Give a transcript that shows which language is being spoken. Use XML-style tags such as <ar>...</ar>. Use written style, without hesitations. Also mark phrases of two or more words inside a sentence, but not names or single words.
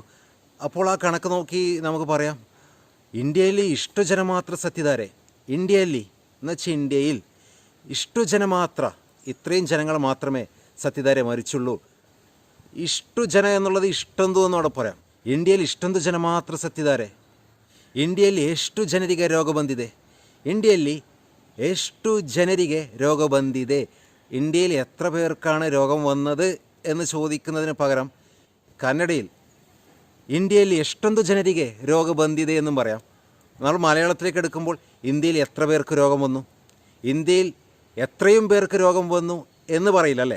<ml>അപ്പോൾ ആ കണക്ക് നോക്കി നമുക്ക് പറയാം, ഇന്ത്യയിൽ</ml> <kn>ಇಷ್ಟು ಜನ ಮಾತ್ರ ಸತ್ಯಧಾರೆ.</kn> <ml>ഇന്ത്യയിൽ എന്നുവെച്ചാൽ ഇന്ത്യയിൽ</ml> <kn>ಇಷ್ಟು ಜನ ಮಾತ್ರ,</kn> <ml>ഇത്രയും ജനങ്ങൾ മാത്രമേ സത്യധാരെ മരിച്ചുള്ളൂ.</ml> <kn>ಇಷ್ಟು ಜನ</kn> <ml>എന്നുള്ളത് ഇഷ്ടൊന്തു എന്നവിടെ പറയാം.</ml> <kn>ഇന്ത്യയിൽ ಇಷ್ಟೊಂದು ಜನ ಮಾತ್ರ ಸತ್ತಿದ್ದಾರೆ. ಇಂಡಿಯಲ್ಲಿ ಎಷ್ಟು ಜನರಿಗೆ ರೋಗ ಬಂದಿದೆ? ഇന്ത്യയിൽ ಎಷ್ಟು ಜನರಿಗೆ രോഗ ಬಂದಿದೆ?</kn> <ml>ഇന്ത്യയിൽ എത്ര പേർക്കാണ് രോഗം വന്നത് എന്ന് ചോദിക്കുന്നതിന് പകരം കന്നഡയിൽ ഇന്ത്യയിൽ</ml> <kn>ಎಷ್ಟೊಂದು ಜನರಿಗೆ ರೋಗ ಬಂದಿದೆ</kn> <ml>എന്നും പറയാം. നമ്മൾ മലയാളത്തിലേക്ക് എടുക്കുമ്പോൾ ഇന്ത്യയിൽ എത്ര പേർക്ക് രോഗം വന്നു, ഇന്ത്യയിൽ എത്രയും പേർക്ക് രോഗം വന്നു എന്ന് പറയില്ല അല്ലേ?</ml>